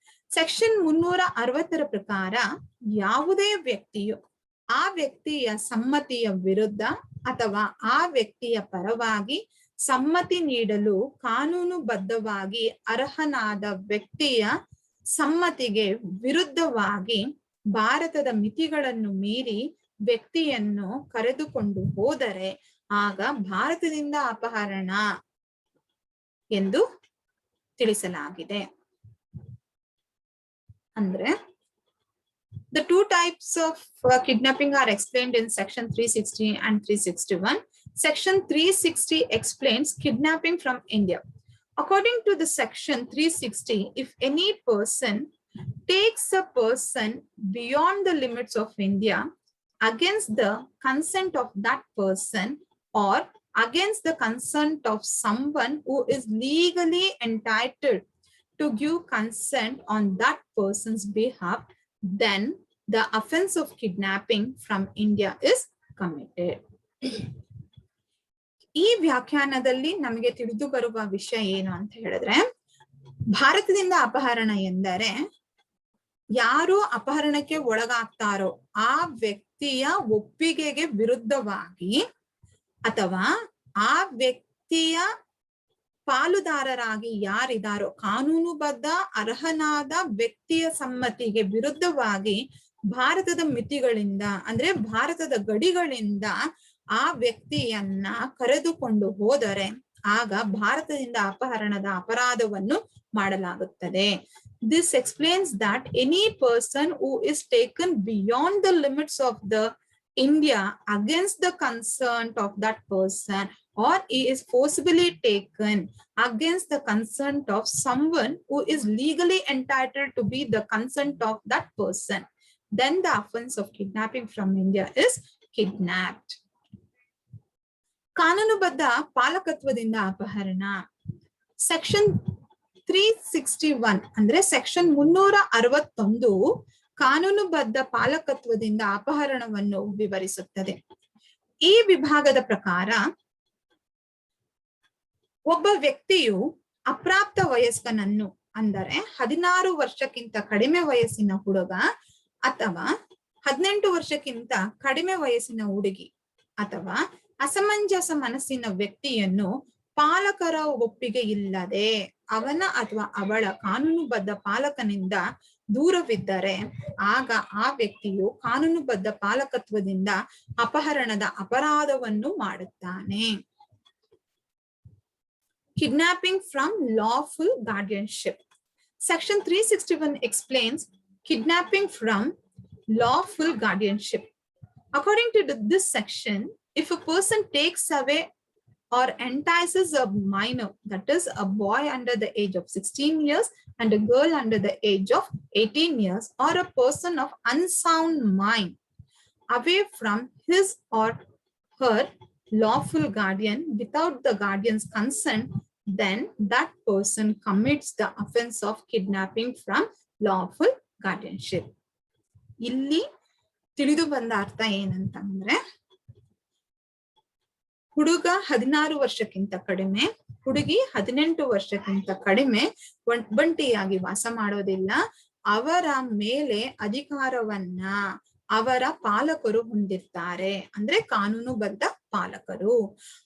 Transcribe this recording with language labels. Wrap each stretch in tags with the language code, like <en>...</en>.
<kn>Section 360ರ ಪ್ರಕಾರ ಯಾವುದೇ ವ್ಯಕ್ತಿಯು ಆ ವ್ಯಕ್ತಿಯ ಸಮ್ಮತಿಯ ವಿರುದ್ಧ ಅಥವಾ ಆ ವ್ಯಕ್ತಿಯ ಪರವಾಗಿ ಸಮ್ಮತಿ ನೀಡಲು ಕಾನೂನುಬದ್ಧವಾಗಿ ಅರ್ಹನಾದ ವ್ಯಕ್ತಿಯ ಸಮ್ಮತಿಗೆ ವಿರುದ್ಧವಾಗಿ ಭಾರತದ ಮಿತಿಗಳನ್ನು ಮೀರಿ ವ್ಯಕ್ತಿಯನ್ನು ಕರೆದುಕೊಂಡು ಹೋದರೆ ಆಗ ಭಾರತದಿಂದ ಅಪಹರಣ ಎಂದು ತಿಳಿಸಲಾಗಿದೆ.</kn> <en>ಅಂದ್ರೆ the two types of kidnapping are explained in section 360 and 361. Section 360 explains kidnapping from India. According to the section 360, if any person takes a person beyond the limits of India against the consent of that person or against the consent of someone who is legally entitled to give consent on that person's behalf, then the offense of kidnapping from India is committed.</en> <kn>ಈ ವ್ಯಾಖ್ಯಾನದಲ್ಲಿ ನಮಗೆ ತಿಳಿದು ಬರುವ ವಿಷಯ ಏನು ಅಂತ ಹೇಳಿದ್ರೆ, ಭಾರತದಿಂದ ಅಪಹರಣ ಎಂದರೆ ಯಾರು ಅಪಹರಣಕ್ಕೆ ಒಳಗಾಗ್ತಾರೋ ಆ ವ್ಯಕ್ತಿಯ ಒಪ್ಪಿಗೆಗೆ ವಿರುದ್ಧವಾಗಿ ಅಥವಾ ಆ ವ್ಯಕ್ತಿಯ ಪಾಲುದಾರರಾಗಿ ಯಾರಿದಾರೋ ಕಾನೂನುಬದ್ಧ ಅರ್ಹನಾದ ವ್ಯಕ್ತಿಯ ಸಮ್ಮತಿಗೆ ವಿರುದ್ಧವಾಗಿ ಭಾರತದ ಮಿತಿಗಳಿಂದ ಅಂದ್ರೆ ಭಾರತದ ಗಡಿಗಳಿಂದ ಆ ವ್ಯಕ್ತಿಯನ್ನ ಕರೆದುಕೊಂಡು ಹೋದರೆ ಆಗ ಭಾರತದಿಂದ ಅಪಹರಣದ ಅಪರಾಧವನ್ನು ಮಾಡಲಾಗುತ್ತದೆ.</kn> <en>This explains that any person who is taken beyond the limits of the India against the consent of that person or he is forcibly taken against the consent of someone who is legally entitled to be the consent of that person, then the offense of kidnapping from India is kidnapped.</en> <kn>ಕಾನೂನುಬದ್ಧ ಪಾಲಕತ್ವದಿಂದ ಅಪಹರಣ. Section 361 ಅಂದ್ರೆ section 361 ಕಾನೂನುಬದ್ಧ ಪಾಲಕತ್ವದಿಂದ ಅಪಹರಣವನ್ನು ವಿವರಿಸುತ್ತದೆ. ಈ ವಿಭಾಗದ ಪ್ರಕಾರ ಒಬ್ಬ ವ್ಯಕ್ತಿಯು ಅಪ್ರಾಪ್ತ ವಯಸ್ಕನನ್ನು ಅಂದರೆ 16 ವರ್ಷಕ್ಕಿಂತ ಕಡಿಮೆ ವಯಸ್ಸಿನ ಹುಡುಗ ಅಥವಾ 18 ವರ್ಷಕ್ಕಿಂತ ಕಡಿಮೆ ವಯಸ್ಸಿನ ಹುಡುಗಿ ಅಥವಾ ಅಸಮಂಜಸ ಮನಸ್ಸಿನ ವ್ಯಕ್ತಿಯನ್ನು ಪಾಲಕರ ಒಪ್ಪಿಗೆ ಇಲ್ಲದೆ ಅವನ ಅಥವಾ ಅವಳ ಕಾನೂನುಬದ್ಧ ಪಾಲಕನಿಂದ ದೂರವಿದ್ದರೆ ಆಗ ಆ ವ್ಯಕ್ತಿಯು ಕಾನೂನುಬದ್ಧ ಪಾಲಕತ್ವದಿಂದ ಅಪಹರಣದ ಅಪರಾಧವನ್ನು ಮಾಡುತ್ತಾನೆ.</kn> <en>Kidnapping from lawful guardianship. Section 361 explains kidnapping from lawful guardianship. According to this section, if a person takes away or entices a minor, that is a boy under the age of 16 years and a girl under the age of 18 years or a person of unsound mind away from his or her lawful guardian without the guardian's consent, then that person commits the offense of kidnapping from lawful guardianship.</en> <kn>ಇಲ್ಲಿ ತಿಳಿದು ಬಂದ ಅರ್ಥ ಏನಂತಂದ್ರೆ, ಹುಡುಗ 16 ವರ್ಷಕ್ಕಿಂತ ಕಡಿಮೆ, ಹುಡುಗಿ 18 ವರ್ಷಕ್ಕಿಂತ ಕಡಿಮೆ ಒಬ್ಬಂಟಿಯಾಗಿ ವಾಸ ಮಾಡೋದಿಲ್ಲ. ಅವರ ಮೇಲೆ ಅಧಿಕಾರವನ್ನ ಅವರ ಪಾಲಕರು ಹೊಂದಿರ್ತಾರೆ, ಅಂದ್ರೆ ಕಾನೂನುಬದ್ಧ ಪಾಲಕರು.</kn>